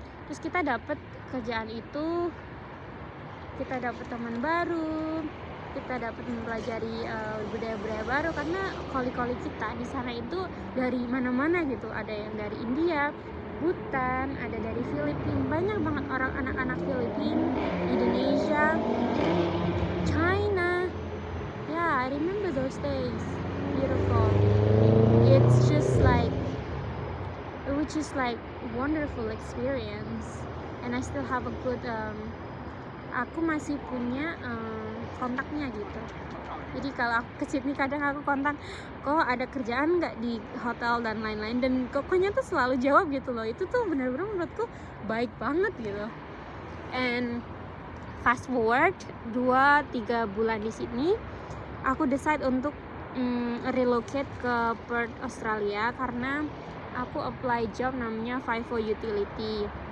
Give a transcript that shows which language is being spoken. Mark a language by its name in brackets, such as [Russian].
[Indonesian] Terus kita dapat kerjaan itu, kita dapat teman baru, kita dapat mempelajari budaya-budaya baru karena koli-koli kita di sana itu dari mana-mana gitu. Ada yang dari India, Bhutan, ada dari Filipina, banyak banget orang anak-anak Filipina, Indonesia, China. [English] Yeah, I remember those days. Beautiful. It's just like, it was just like wonderful experience, and I still have a good [Indonesian] aku masih punya kontaknya gitu. Jadi kalau aku ke Sydney kadang aku kontak, kok ada kerjaan nggak di hotel dan lain-lain, dan koknya tuh selalu jawab gitu loh. Itu tuh benar-benar menurutku baik banget gitu. And fast forward 2-3 bulan di Sydney, aku decide untuk relocate ke Perth, Australia, karena aku apply job namanya FIFO Utility.